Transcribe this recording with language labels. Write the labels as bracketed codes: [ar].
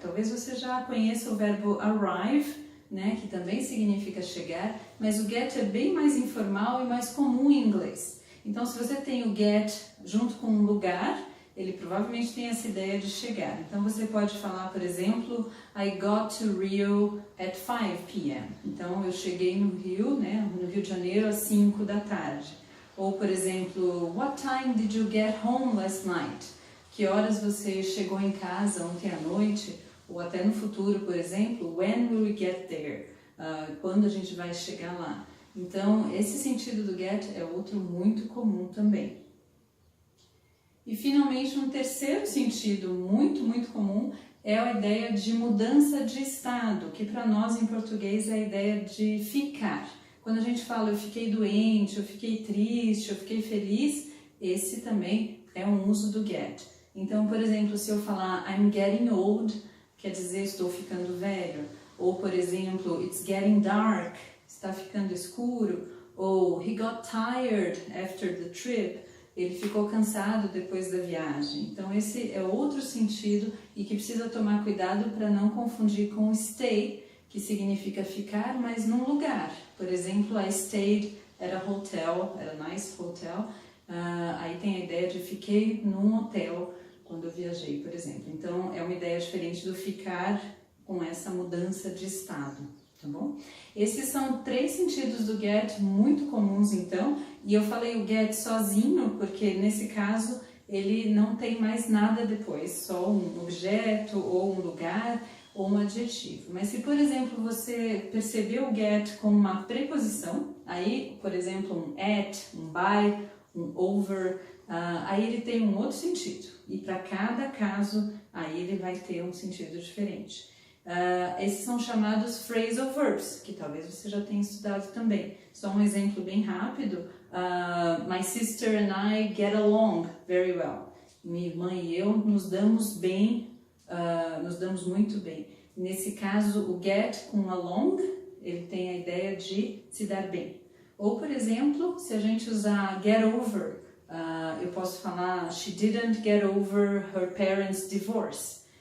[pt] Talvez você já conheça o verbo arrive, né, que também significa chegar, mas o get é bem mais informal e mais comum em inglês. Então, se você tem o get junto com um lugar, ele provavelmente tem essa ideia de chegar. Então, você pode falar, por exemplo, [en] I got to Rio at 5 p.m. [pt] Então, eu cheguei no Rio, né, no Rio de Janeiro, às 5 da tarde. Ou, por exemplo, [en] what time did you get home last night? [pt] Que horas você chegou em casa ontem à noite? Ou até no futuro, por exemplo, [en] when will we get there? [pt] Quando a gente vai chegar lá? Então, esse sentido do get é outro muito comum também. E, finalmente, um terceiro sentido muito comum é a ideia de mudança de estado, que para nós em português é a ideia de ficar. Quando a gente fala eu fiquei doente, eu fiquei triste, eu fiquei feliz, esse também é um uso do get. Então, por exemplo, se eu falar [en] I'm getting old, [pt] quer dizer estou ficando velho. Ou, por exemplo, [en] it's getting dark, [pt] está ficando escuro. Ou [en] he got tired after the trip, [pt] ele ficou cansado depois da viagem. Então, esse é outro sentido e que precisa tomar cuidado para não confundir com stay, que significa ficar, mas num lugar. Por exemplo, [en] I stayed at a hotel, at a nice hotel. [pt] Aí tem a ideia de fiquei num hotel quando eu viajei, por exemplo. Então, é uma ideia diferente do ficar com essa mudança de estado, tá bom? Esses são 3 sentidos do get muito comuns, então. E eu falei o get sozinho, porque nesse caso ele não tem mais nada depois, só um objeto ou um lugar ou um adjetivo. Mas se, por exemplo, você percebeu o get com uma preposição, aí, por exemplo, um at, um by, um over, aí ele tem um outro sentido. E para cada caso, aí ele vai ter um sentido diferente. Esses são chamados phrasal verbs, que talvez você já tenha estudado também. Só um exemplo bem rápido. [en] My sister and I get along very well. [pt] Minha irmã e eu nos damos bem, nos damos muito bem. Nesse caso, o get com along, ele tem a ideia de se dar bem. Ou, por exemplo, se a gente usar get over, eu posso falar [en] she didn't get over her parents' divorce.